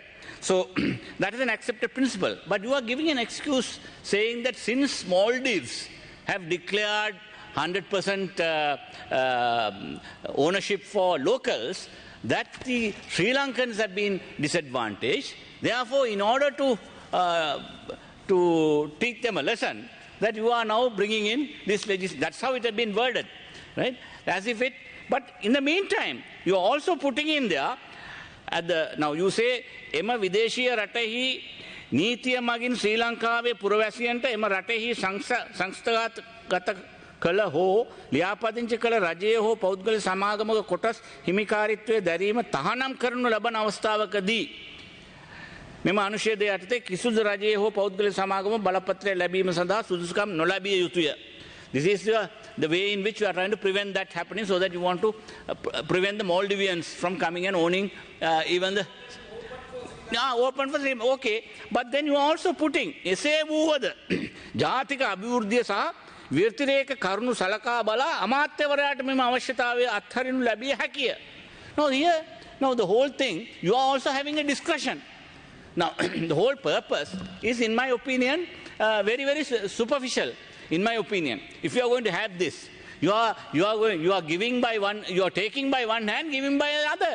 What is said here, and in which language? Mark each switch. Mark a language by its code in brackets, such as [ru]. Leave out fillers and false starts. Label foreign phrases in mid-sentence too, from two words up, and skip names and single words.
[en] So that is an accepted principle. But you are giving an excuse saying that since Maldives have declared 100% ownership for locals, that the Sri Lankans have been disadvantaged. Therefore, in order to teach them a lesson, that you are now bringing in this legislation. That's how it has been worded, right? As if it. But in the meantime, you are also putting in there. Now you say, [si] එම විදේශීය රටෙහි නීතිය මගින් ශ්‍රී ලංකාවේ පුරවැසියන්ට එම රටෙහි සංස්ථාගත කළ හෝ ලියාපදිංචි කළ රජයේ හෝ පෞද්ගලික සමාගමක කොටස් හිමිකාරීත්වයේ දැරීම තහනම් කරනු ලබන අවස්ථාවකදී මෙම අනුශේධය යටතේ කිසිදු රජයේ හෝ පෞද්ගලික සමාගම බලපත්‍රය ලැබීම සඳහා සුදුසුකම් නොලැබිය යුතුය. [en] This is the way in which you are trying to prevent that happening, so that you want to prevent the Maldivians from coming and owning even the... open for them. Okay, but then you are also putting [si] එසේ වූවද ජාතික අභිවෘද්ධිය සහ ව්‍යතිරේක කරුණු සලකා බලා අමාත්‍යවරයාට මෙම අවශ්‍යතාවය අත්හරිනු ලැබිය හැකිය. [en] Now the whole thing, you are also having a discretion. Now the whole purpose is, in my opinion, very, very superficial. In my opinion, if you are going to have this, you are giving by one, you are taking by one hand, giving by the other.